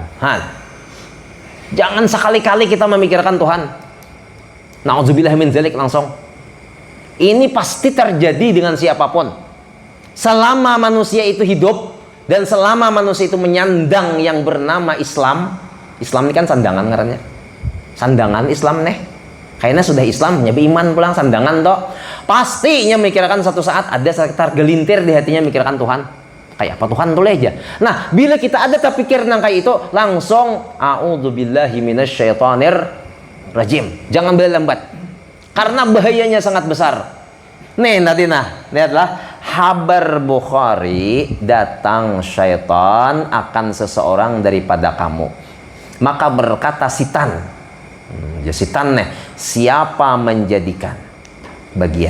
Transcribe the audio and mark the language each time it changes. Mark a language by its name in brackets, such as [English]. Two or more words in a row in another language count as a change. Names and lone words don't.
[Indonesian] Jangan sekali-kali kita memikirkan Tuhan. [Arabic] نعوذ بالله من ذلك [Indonesian] langsung. Ini pasti terjadi dengan siapapun. Selama manusia itu hidup dan selama manusia itu menyandang yang bernama Islam. [Banjar] Islam ini kan sandangan ngarannya. Sandangan Islam nih. Kayaknya sudah Islam, nyabi iman pulang sandangan toh. Pastinya memikirkan satu saat ada sekitar gelintir di hatinya memikirkan Tuhan. Kayak apa Tuhan tuh aja. Nah, bila kita ada terpikir nang kayak itu, langsung [Arabic] أعوذ بالله من الشيطان الرجيم. [Indonesian] Jangan berlambat. Karena bahayanya sangat besar. Nih, lihatlah. Kabar Bukhari, datang syaitan akan seseorang daripada kamu. Maka berkata sitan. Ya sitan nih, siapa menjadikan bagian?